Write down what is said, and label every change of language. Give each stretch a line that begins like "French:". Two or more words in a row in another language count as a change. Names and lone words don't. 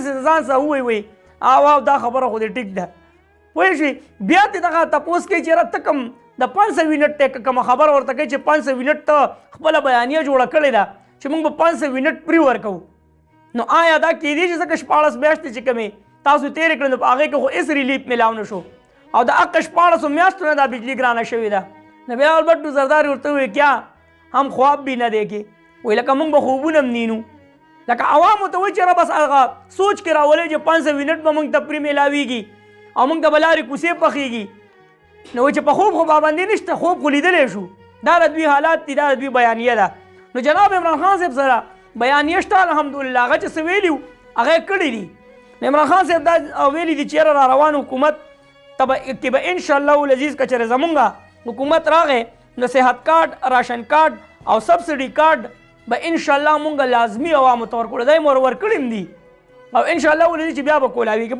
Pashto: داسې ځان سره ووایي وایي او دا خبره خو دې ټیک ده پوه شوې بیا دې دغه تپوس کوي چې یاره ته کوم د 500 منټ ته کومه خبره ورته کوي چې 500 منټ ته خپله بیانیه جوړه کړې ده چې موږ به 500 منټ پرې ورکوو نو آیا دا کیدای شي ځکه 14 میاشتې چې کومې تاسو تېرې کړې نو په هغې کې خو هېڅ ریلیف میلاو نه شو او د حق 14 میاشتو نه دا بجلي ګرانه شوې ده نو بیا البټو زرداري ورته ووایي
Urdu: کیا هم خواب بھی نه دیکھے
Pashto: وایي لکه موږ به خوبونه هم نینو لکه عوامو ته وایي چې را بس هغه سوچ کې راولئ چې 500 منټ به موږ ته پرې میلاویږي او موږ ته به لارې کوڅې پخېږي نو وایي چې په خوب خو پابندي نشته خوب خو لیدلی شو دا د دوی حالات دي دا د دوی بیانیه ده نو جناب عمران خان صاحب سره بیانیه شته الحمدلله هغه چې څه ویلي هغه یې کړي دي عمران خان صاحب دا ویلي دي چې یاره را روان حکومت ته به
Arabic: انشاءالله العزیز
Pashto: که چېرې زمونږ حکومت راغی نو صحت کارډ
English: ration card
Pashto: او
English: subsidy card
Pashto: به انشاءالله مونږ لازمي عوامو ته ورکړو دا یې مور ورکړي هم دي او
Arabic: انشاءالله العزیز
Pashto: چې بیا به کولاویږي.